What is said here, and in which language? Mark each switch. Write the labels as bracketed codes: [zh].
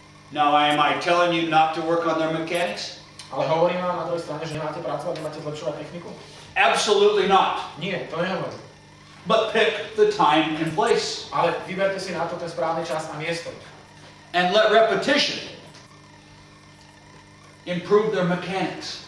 [en] Now, am I telling you not to work on their mechanics? [sk] Ale hovorím vám na druhej strane, že nemáte pracovať, nemáte zlepšovať techniku? [en] Absolutely not. [sk] Nie, to nehovorím. [en] But pick the time and place. [sk] Ale vyberte si na to ten správny čas a miesto. [en] And let repetition improve their mechanics.